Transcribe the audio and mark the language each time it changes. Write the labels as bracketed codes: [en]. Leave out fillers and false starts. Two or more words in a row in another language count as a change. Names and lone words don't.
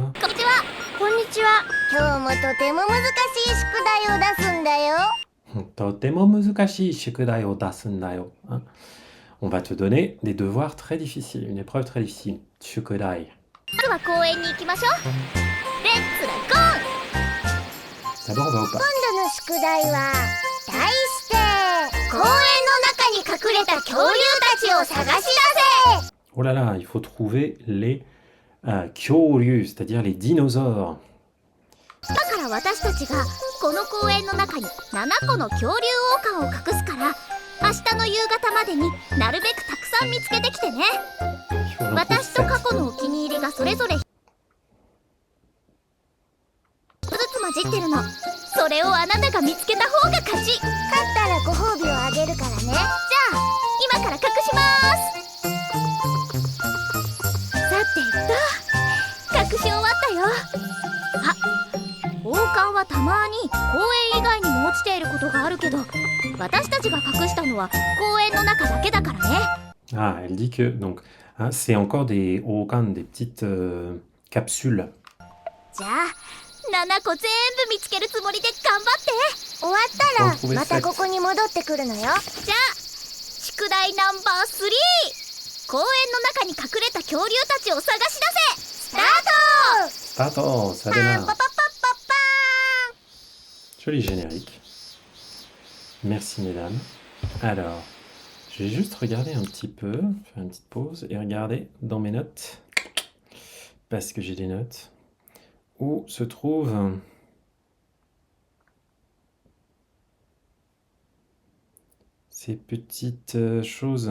[ja] こんにちは。今日もとても難しい宿題を出すんだよ。とても難しい宿題を出すんだよ. [fr] On va te donner des devoirs très difficiles, une épreuve très difficile. Shukudai. [ja] まずは公園に行きましょう。レッツラゴー。 [fr] D'abord, on va au parc. [ja] 今度の宿題は題して公園の中に隠れた恐竜たちを探し出せ。 [fr] Oh là là, il faut trouver les kyoryu, c'est-à-dire les dinosaures. [ja] だから私たちがこの公園の中に7個の恐竜王冠を隠すから明日の夕方までになるべくたくさん見つけてきてね。 [fr] Il faut en trouver [ja] 私と [fr] sept. [ja] 過去のお気に入りがそれぞれ1つずつ混じってるの。それをあなたが見つけた方が勝ち。勝ったらご褒美をあげるからね。じゃあ今から隠します。さて隠し終わったよ。あ、王冠はたまに公園以外にも落ちていることがあるけど私たちが隠したのは公園の中だけだからね。 [fr] Ah, elle dit que donc hein, c'est encore des okan, des petites capsules. [ja] じゃあ7個全部見つけるつもりで頑張って。終わったらまたここに戻ってくるのよ。じゃあ宿題ナンバー3、公園の中に隠れた恐竜たちを探し出せ。スタート。 [fr] Attends, ça パン démarre. パパパッパッパーン。 Joli générique. Merci mesdames. Alors, je vais juste regarder un petit peu, faire une petite pause et regarder dans mes notes, parce que j'ai des notes, où se trouvent ces petites choses.